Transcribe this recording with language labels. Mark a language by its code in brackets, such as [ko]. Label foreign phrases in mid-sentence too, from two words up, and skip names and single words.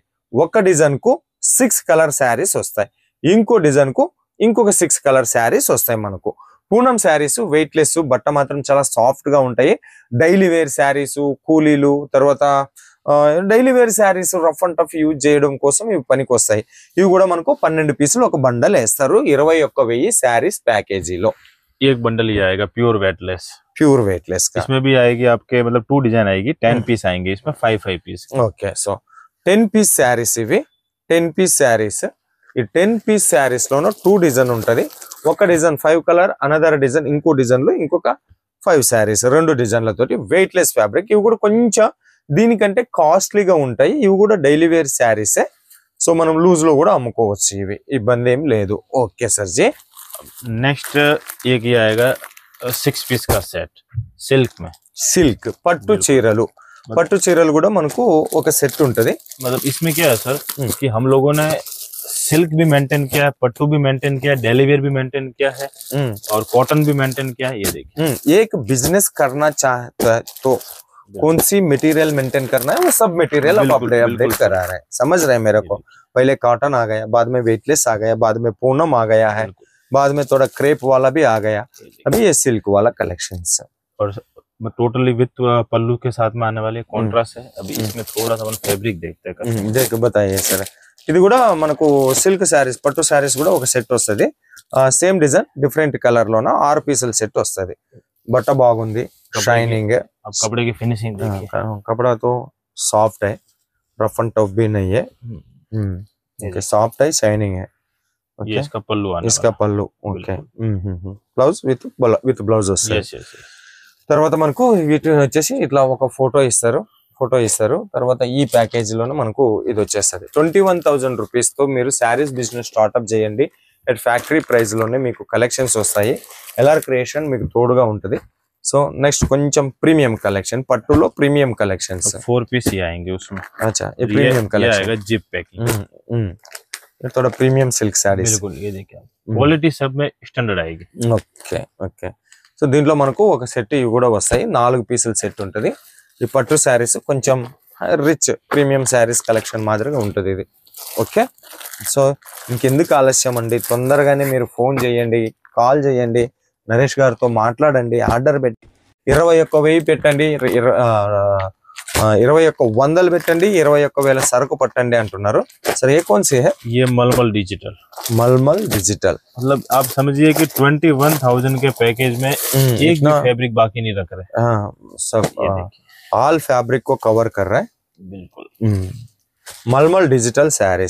[te] ఒక డిజైన్ కు 6 [en] colour sarees [te] వస్తాయి, ఇంకో డిజైన్ కు ఇంకొక 6 [en] colour sarees [te] వస్తాయి. మనకు పూనం [en] sarees weightless, [te] బట్ట మాత్రం చాలా సాఫ్ట్ గా ఉంటాయి. [en] daily wear sarees, [te] కూలీలు, తర్వాత [en] daily wear sarees rough and tough use [te] చేయడం కోసం ఇవి పనికి వస్తాయి. ఇవి కూడా మనకు 12 పీసులు ఒక బండల్ వేస్తారు 21,000 శారీస్ ప్యాకేజీలో. [hi] एक बंडल ही आएगा [en] pure weightless [hi] का, इसमें भी आएगी आपके मतलब 2 डिजाइन आएगी, 10 पीस आएंगे इसमें, 5 पीस. [en] okay, so 10 piece sarees [te] ఇవి. [en] 10 piece sarees, [te] ఈ [en] 10 piece sarees [te] లోనూ 2 డిజైన్ ఉంటది. ఒక డిజైన్ 5 [en] colour, another design [te] ఇంకో డిజైన్ లో ఇంకొక 5 శారీస్, 2 డిజైన్లతోటి [en] weightless fabric. [te] ఇవి కూడా కొంచెం దీనికంటే కాస్ట్లీగా ఉంటాయి. ఇవి కూడా [en] daily wear [te] శారీసే, సో మనం లూజ్ లో కూడా అమ్ముకోవచ్చు, ఇవి ఇబ్బంది ఏం లేదు. [en] okay sir [te] జీ, [hi] नेक्स्ट एक ये आएगा 6 पीस का सेट सिल्क में, [te] సిల్క్ పట్టు చీరలు. పట్టు చీరలు కూడా మనకు ఒక సెట్ ఉంటది. [hi] मतलब इसमें क्या है सर कि हम लोगों ने सिल्क भी मेंटेन किया है, पट्टू भी मेंटेन किया है, [en] daily wear [hi] भी मेंटेन किया है, और कॉटन भी मेंटेन किया है. ये देखिए, एक बिजनेस करना चाहता है तो कौन सी मटेरियल मेंटेन करना है, वो सब मटेरियल अब अपडेट करा रहे हैं. समझ रहे हैं मेरे को? पहले कॉटन आ गया, बाद में वेटलेस आ गया, बाद में पूनम आ गया है, बाद में थोड़ा क्रेप वाला भी आ गया, अभी ये सिल्क वाला कलेक्शन है. और [en] totally with [hi] पल्लू के साथ में आने वाले कॉन्ट्रास्ट है. अभी इसमें थोड़ा सा फैब्रिक देखते हैं, देख बताइए सर. [te] ఇది కూడా మనకు సిల్క్ శారీస్, పట్టు శారీస్ కూడా ఒక సెట్ వస్తుంది. [en] same design different colour [te] లోన 6 పీసుల సెట్ వస్తుంది. బట్ట బాగుంది, షైనింగ్. [hi] अब कपड़े की फिनिशिंग देखिए, कपड़ा तो सॉफ्ट है, [en] rough and tough [hi] भी नहीं है, ओके, सॉफ्ट है, शाइनिंग है. ये इसका पल्लू आने इसका पल्लू, [en] okay, blouse with blouse [te] వస్తుంది. తర్వాత మనకు వీటి వచ్చేసి ఇట్లా ఒక ఫోటో ఇస్తారు. తర్వాత ఈ ప్యాకేజ్ లోనే మనకు ఇది వచ్చేస్తుంది. 21,000 రూపీస్ తో మీరు [en] sarees business startup [te] చేయండి. [en] at factory price [te] లోనే మీకు కలెక్షన్స్ వస్తాయి. ఎల్ఆర్ క్రియేషన్ మీకు తోడుగా ఉంటది. [en] so next [te] కొంచెం [en] premium collection, [te] పట్టులో [en] premium collections [hi] 4 पीस ही आएंगे उसमें. अच्छा, ये [en] premium collection [hi] आएगा [en] zip packing, [hi] ये थोड़ा [en] premium silk sarees. [hi] बिल्कुल, ये देखिए क्वालिटी सब में स्टैंडर्ड आएगी. [en] okay, so [te] దీంట్లో మనకు ఒక సెట్ ఇవి కూడా వస్తాయి. 4 పీసుల సెట్ ఉంటది. ఈ పట్టు శారీస్ కొంచెం [en] rich premium sarees collection [te] మాదిరిగా ఉంటుంది ఇది. [en] okay, so [te] ఇంకెందుకు ఆలస్యం అండి, తొందరగానే మీరు ఫోన్ చేయండి, కాల్ చేయండి, నరేష్ గారితో మాట్లాడండి, ఆర్డర్ పెట్టి 21,000 పెట్టండి, 21,100 పెట్టండి, 21,000 సరుకు పట్టండి అంటున్నారు. [hi] सर ये कौन सी है? ये मलमल डिजिटल। मलमल डिजिटल मतलब आप समझिए कि 21,000 के पैकेज में एक भी फैब्रिक बाकी नहीं रख रहे। हाँ, सब [en] all fabric [hi] को कवर कर रहा है। बिल्कुल। मलमल [en] digital sarees